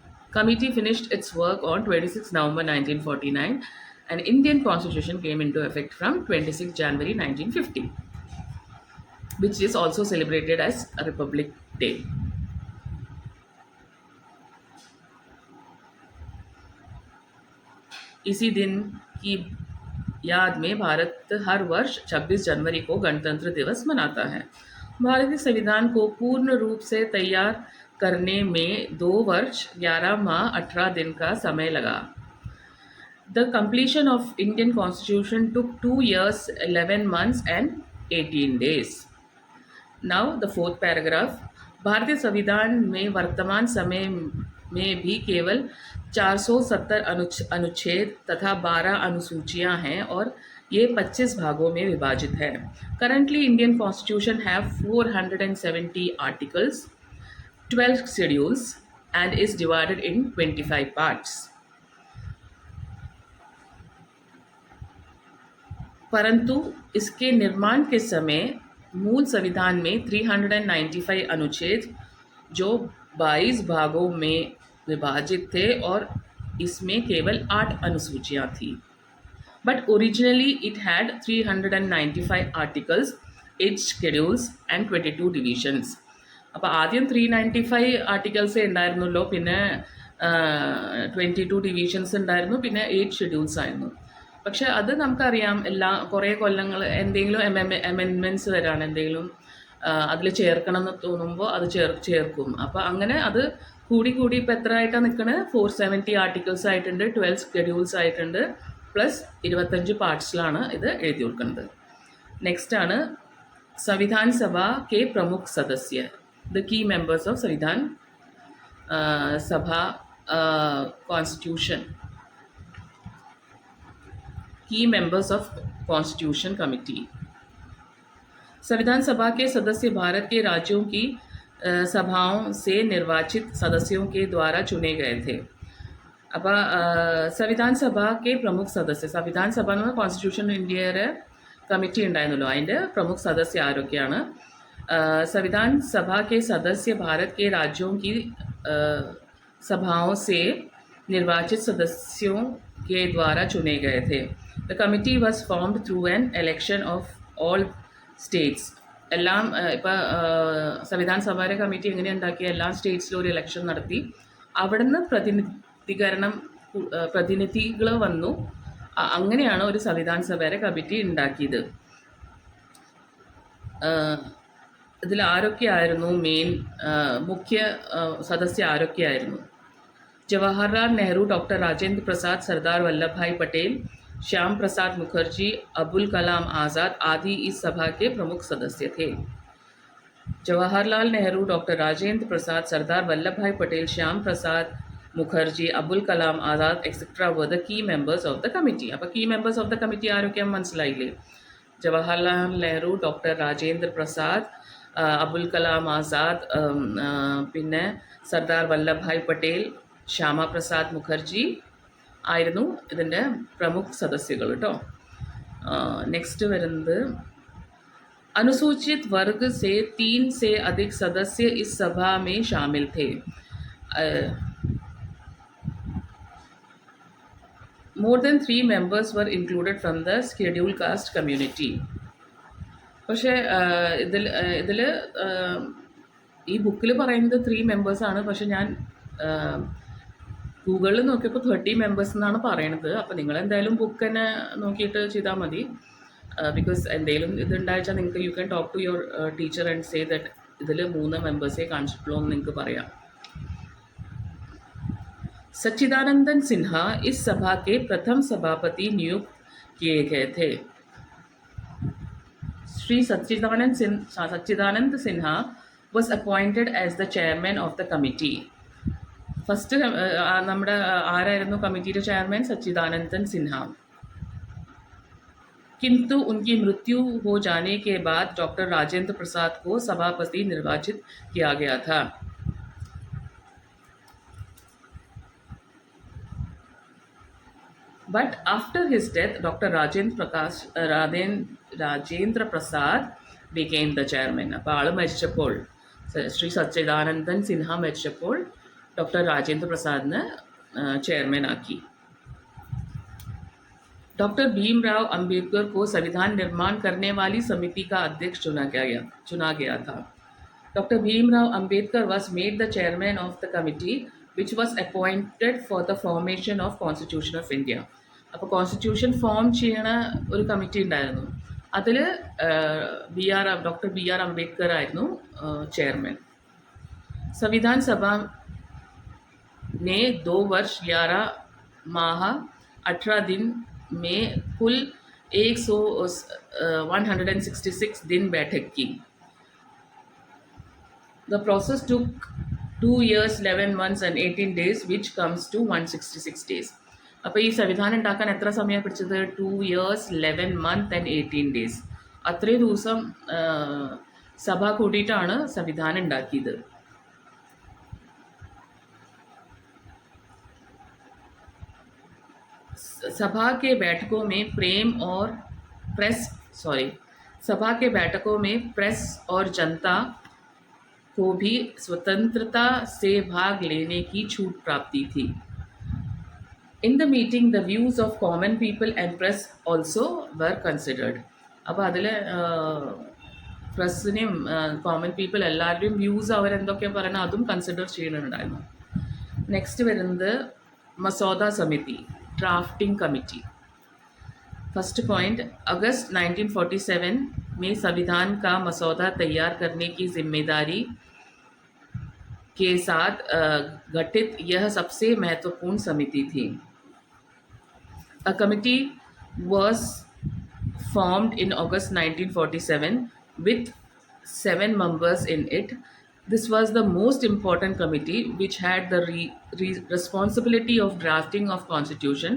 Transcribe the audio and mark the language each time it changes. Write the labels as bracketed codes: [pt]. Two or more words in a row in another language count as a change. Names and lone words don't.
[en] Committee finished its work on 26 November 1949 and Indian Constitution came into effect from 26 January 1950, which is also celebrated as a Republic Day. [hi] इसी दिन की याद में भारत हर वर्ष 26 जनवरी को गणतंत्र दिवस मनाता है. भारतीय संविधान को पूर्ण रूप से तैयार करने में 2 वर्ष 11 माह 18 दिन का समय लगा. [en] The completion of Indian Constitution took 2 years, 11 months and 18 days. Now the fourth paragraph. [hi] भारतीय संविधान में वर्तमान समय में भी केवल 470 अनुच्छेद तथा 12 अनुसूचियां हैं और ये 25 भागों में विभाजित है. [en] Currently Indian Constitution have 470 articles, 12 schedules and is divided in 25 parts. [hi] परंतु इसके निर्माण के समय मूल संविधान में 395 अनुच्छेद जो 22 भागों में विभाजित थे और इसमें केवल 8 अनुसूचियां थी. [en] but originally it had 395 articles, 8 schedules and 22 divisions. [ml] അപ്പോൾ ആദ്യം 395 ആർട്ടിക്കിൾസേ ഉണ്ടായിരുന്നല്ലോ, പിന്നെ 22 ഡിവിഷൻസ് ഉണ്ടായിരുന്നു, പിന്നെ 8 ഷെഡ്യൂൾസ് ആയിരുന്നു. പക്ഷെ അത് നമുക്കറിയാം, കുറേ കൊല്ലങ്ങൾ എന്തെങ്കിലും അമെൻമെൻറ്റ്സ് വരാണ്, എന്തെങ്കിലും അതിൽ ചേർക്കണം എന്ന് തോന്നുമ്പോൾ അത് ചേർക്കും. അപ്പോൾ അങ്ങനെ അത് കൂടി ഇപ്പോൾ എത്ര ആയിട്ടാണ് നിൽക്കുന്നത്? 470 ആർട്ടിക്കിൾസ് ആയിട്ടുണ്ട്, 12 ഷെഡ്യൂൾസ് ആയിട്ടുണ്ട്, പ്ലസ് 25 പാർട്സിലാണ് ഇത് എഴുതി കൊടുക്കുന്നത്. നെക്സ്റ്റ് ആണ് [hi] संविधान सभा के प्रमुख सदस्य, [en] the key members of संविधान सभा constitution, key members of constitution committee. [hi] संविधान सभा के सदस्य भारत के राज्यों की सभाओं से निर्वाचित सदस्यों के द्वारा चुने गए थे. അപ്പോൾ संविधान सभा के प्रमुख सदस्य, [ml] സംവിധാൻ സഭ എന്ന് പറഞ്ഞാൽ കോൺസ്റ്റിറ്റ്യൂഷൻ ഇന്ത്യയുടെ കമ്മിറ്റി ഉണ്ടായിരുന്നല്ലോ, അതിൻ്റെ പ്രമുഖ സദസ്യ ആരൊക്കെയാണ്? संविधान सभा के सदस्य भारत के राज्यों की सभाओं से निर्वाचित सदस्यों के द्वारा चुने गए थे. The committee was formed through an election of all states. എല്ലാം ഇപ്പോൾ സംവിധാൻ സഭയുടെ കമ്മിറ്റി എങ്ങനെ ഉണ്ടാക്കി? എല്ലാ സ്റ്റേറ്റ്സിലും ഒരു ഇലക്ഷൻ നടത്തി, അവിടുന്ന് പ്രതിനിധികൾ വന്നു. അങ്ങനെയാണ് ഒരു സംവിധാൻ സഭയുടെ കമ്മിറ്റി ഉണ്ടാക്കിയത്. ഇതിൽ ആരൊക്കെയായിരുന്നു മെയിൻ മുഖ്യ സദസ്യ ആരൊക്കെയായിരുന്നു? [hi] जवाहरलाल नेहरू, डॉक्टर राजेंद्र प्रसाद, सरदार वल्लभ भाई पटेल, श्याम प्रसाद मुखर्जी, अबुल कलाम आज़ाद आदि इस सभा के प्रमुख सदस्य थे. [en] जवाहरलाल नेहरू, डॉक्टर राजेंद्र प्रसाद, सरदार वल्लभ भाई पटेल, श्याम प्रसाद मुखर्जी, अबुल कलाम आज़ाद etcetera were the key members of the committee. [ml] അപ്പോൾ [en] key members of the committee [ml] ആരൊക്കെയാണെന്ന് മനസ്സിലായില്ലേ? ജവഹർലാൽ നെഹ്റു, ഡോക്ടർ രാജേന്ദ്ര പ്രസാദ്, അബുൽ കലാം ആസാദ്, പിന്നെ സർദാർ വല്ലഭ് ഭായ് പട്ടേൽ, ശ്യാമ പ്രസാദ് മുഖർജി ആയിരുന്നു ഇതിൻ്റെ പ്രമുഖ സദസ്യകൾ കേട്ടോ. നെക്സ്റ്റ് വരുന്നത് [hi] अनुसूचित वर्ग से 3 से अधिक सदस्य इस सभा में शामिल थे. [en] More than 3 members were included from the scheduled caste community. [ml] പക്ഷേ ഇതിൽ ഈ ബുക്കിൽ പറയുന്നത് 3 മെമ്പേഴ്സാണ്. പക്ഷെ ഞാൻ ഗൂഗിളിൽ നോക്കിയപ്പോൾ 30 മെമ്പേഴ്സ് എന്നാണ് പറയണത്. അപ്പോൾ നിങ്ങളെന്തായാലും ബുക്ക് തന്നെ നോക്കിയിട്ട് ചെയ്താൽ മതി. ബിക്കോസ് എന്തെങ്കിലും ഇതുണ്ടായിച്ചാൽ നിങ്ങൾക്ക് [en] you can talk to your teacher and say that [ml] ഇതിൽ 3 മെമ്പേഴ്സേ കാണിച്ചിട്ടുള്ളൂ എന്ന് നിങ്ങൾക്ക് പറയാം. [hi] सच्चिदानंदन सिन्हा इस सभा के प्रथम सभापति नियुक्त किए गए थे. [en] श्री सच्चिदानंद सिन्हा was appointed as the chairman of the committee. [ml] ഫസ്റ്റ് നമ്മുടെ ആരായിരുന്നു കമ്മിറ്റിയുടെ ചെയർമാൻ? സച്ചിദാനന്ദൻ സിൻഹ. [hi] किंतु उनकी मृत्यु हो जाने के बाद डॉक्टर राजेंद्र प्रसाद को सभापति निर्वाचित किया गया था. [en] But after his death, Dr. Rajendra Prasad became the chairman. [ml] അപ്പോൾ ആൾ മരിച്ചപ്പോൾ, ശ്രീ സച്ചിദാനന്ദൻ സിൻഹ മരിച്ചപ്പോൾ डॉक्टर राजेंद्र प्रसाद ने चेयरमैन आकी। [hi] डॉक्टर भीमराव अंबेडकर को संविधान निर्माण करने वाली समिति का अध्यक्ष चुना गया था। [en] डॉक्टर भीमराव अंबेडकर was made the chairman of the committee which was appointed for the formation of Constitution of India. [ml] അപ്പോൾ കോൺസ്റ്റിറ്റ്യൂഷൻ ഫോം ചെയ്യണ ഒരു കമ്മിറ്റി ഉണ്ടായിരുന്നു. അതിൽ ഡോക്ടർ ബി ആർ അംബേദ്കർ ആയിരുന്നു ചെയർമാൻ. [hi] संविधान सभा ने 2 वर्ष 11 माह 18 दिन में कुल 166 दिन बैठक की. [en] The process took 2 years 11 months and 18 days which comes to 166 days. [ml] അപ്പോൾ ഈ സംവിധാനം ഉണ്ടാക്കാൻ എത്ര സമയം പിടിച്ചത്? [en] 2 years 11 months and 18 days. [ml] അത്രയും ദിവസം സഭ കൂട്ടിയിട്ടാണ് സംവിധാനം ഉണ്ടാക്കിയത്. [hi] सभा के बैठकों में प्रेस और जनता को भी स्वतंत्रता से भाग लेने की छूट प्राप्ति थी. [en] In the meeting, the views of common people and press also were considered. [ml] അപ്പോൾ അതിൽ പ്രസ്സിനെയും [en] common people [ml] എല്ലാവരുടെയും വ്യൂസ് അവരെന്തൊക്കെയാണ് പറയുന്നത് അതും കൺസിഡർ ചെയ്യുന്നുണ്ടായിരുന്നു. നെക്സ്റ്റ് വരുന്നത് മസോദ സമിതി, [en] drafting committee. first point, [hi] अगस्त 1947 में संविधान का मसौदा तैयार करने की जिम्मेदारी के साथ गठित यह सबसे महत्वपूर्ण समिति थी. [en] A committee was formed in August 1947 with 7 members in it. This was the most important committee which had the responsibility of drafting of constitution.